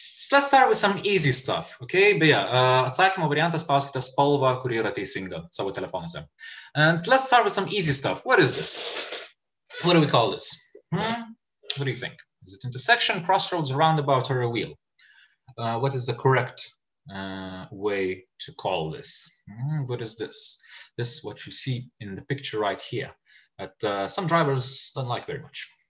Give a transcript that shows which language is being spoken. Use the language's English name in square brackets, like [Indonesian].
[English] Let's start with some easy stuff, okay? [Lithuanian] Beje, atsakymo variantas spauskite spalvą, kuri yra teisinga savo telefonuose. [English] And let's start with some easy stuff. What is this? What do we call this? What do you think? Is it intersection, crossroads, roundabout, or a wheel? What is the correct way to call this? What is this? This is what you see in the picture right here, that some drivers don't like very much.